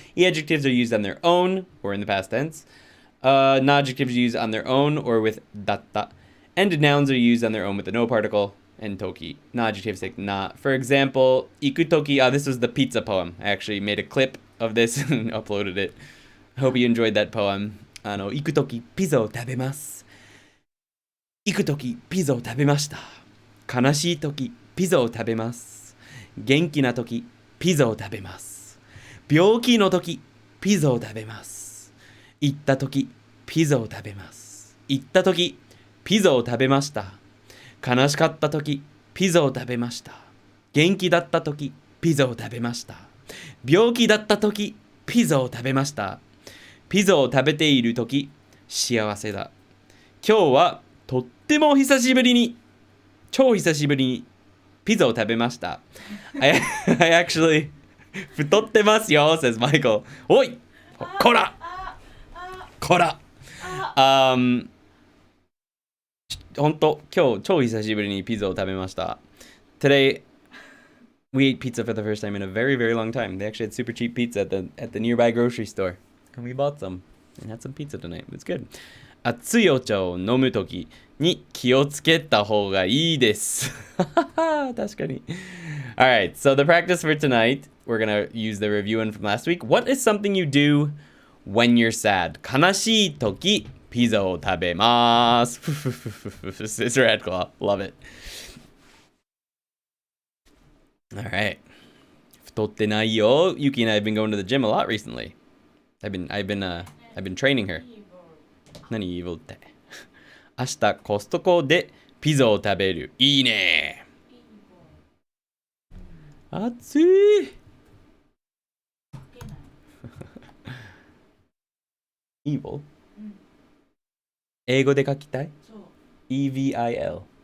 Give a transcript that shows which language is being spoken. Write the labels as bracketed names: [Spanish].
[English] Adjectives are used on their own or in the past tense. Non-adjectives are used on their own or with datta. And nouns are used on their own with the no particle and toki. Non-adjectives like na. For example, ikutoki. This was the pizza poem. I actually made a clip of this and uploaded it. I hope you enjoyed that poem. [Japanese] 行くときピザを食べます。行くときピザを食べました。悲しいときピザを食べます。元気なときピザを食べます。病気のときピザを食べます。行ったときピザを食べます。行ったときピザを食べました。悲しかったときピザを食べました。元気だったときピザを食べました。病気だったときピザを食べました。ピザを食べているとき、幸せだ。今日はとっても久しぶりに、超久しぶりにピザを食べました。 [English] I actually [Japanese] 太ってますよ [English] says Michael. [Japanese] おいこらこらほんと今日超久しぶりにピザを食べました。 [English] Today we ate pizza for the first time in a very, very long time. They actually had super cheap pizza at the nearby grocery store. And we bought some and had some pizza tonight. It was good. [Japanese] 熱いお茶を飲むときに気をつけた方がいいです。確かに。 [English] Alright, so the practice for tonight, we're gonna use the review one from last week. What is something you do when you're sad? [Japanese] 悲しいとき、ピザを食べます。 [English] It's Red Claw. Love it. Alright. [Japanese] 太ってないよ. [English] Yuki and I have been going to the gym a lot recently. I've been training her. 何 evil って。 [Japanese] 明日コストコでピザを食べる。いいね。暑い。 evil? 英語で書きたい？EVIL。